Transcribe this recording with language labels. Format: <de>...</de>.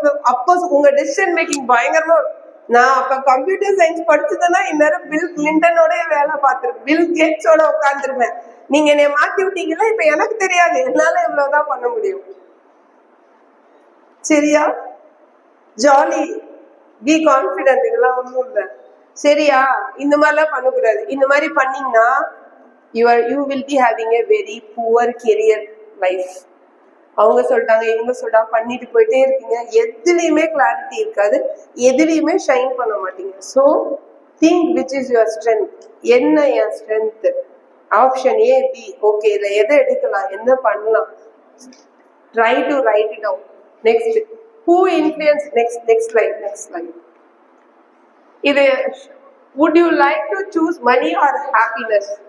<ta>அப்போ உங்க decision making பயங்கரமா. நான் அப்ப கம்ப்யூட்டர் சயின்ஸ் படிச்சதுன்னா இந்நேரம் பில் கிளின்டனோட வேலை பார்த்திருப்பேன், பில் கேட்ஸோட உட்காந்துருப்பேன். நீங்க என்னை மாத்தி விட்டீங்களா, இப்ப எனக்கு தெரியாது, என்னால இவ்வளவுதான் பண்ண முடியும். சரியா? ஜாலி,</ta> <en>be confident,</en> <ta>இதெல்லாம் ஒண்ணும் இல்லை. சரியா? இந்த மாதிரிலாம் பண்ணக்கூடாது. இந்த மாதிரி பண்ணீங்கன்னா</ta> <en>you will be having a very poor career life.</en> <ta>அவங்க சொல்லிட்டாங்க, இவங்க சொல்லிட்டாங்க, பண்ணிட்டு போயிட்டே இருக்கீங்க, எதுலையுமே கிளாரிட்டி இருக்காது, எதுலையுமே ஷைன் பண்ண மாட்டீங்க.</ta> <en>So think which is your strength.</en> <ta>என்ன என் strength? Option A, B. Okay, இதை எதை எடுக்கலாம், என்ன பண்ணலாம்,</ta> <en>Try to write it out.</en> <ta>Next,</ta> <en>who influence, next slide.</en> <ta>இது,</ta> <en>would you like to choose money or happiness?</en>